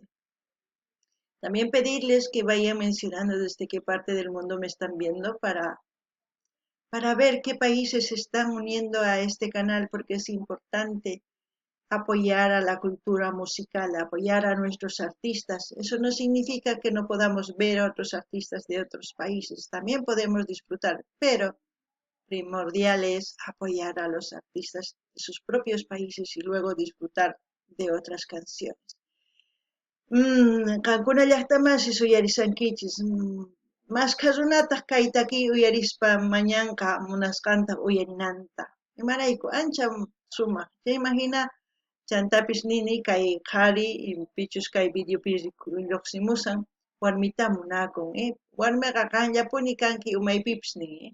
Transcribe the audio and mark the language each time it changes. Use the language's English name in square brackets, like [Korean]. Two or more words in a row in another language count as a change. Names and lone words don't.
[Spanish] También pedirles que vayan mencionando desde qué parte del mundo me están viendo para ver qué países se están uniendo a este canal, porque es importante apoyar a la cultura musical, apoyar a nuestros artistas. Eso no significa que no podamos ver a otros artistas de otros países, también podemos disfrutar, pero primordial es apoyar a los artistas de sus propios países y luego disfrutar de otras canciones. [Quechua] Qankuna llaqtamansi uyarisankichis, mas qharunataq kaytaki uyarispa mañanqa munasqanta uyarinanta. Imarayku ancha sumaq. Chayman hina chantapis nini kay qhari pichus kay videopi lluqsimusan warmita munakun, warmiqa qanllapuni kanki umaypipis nin.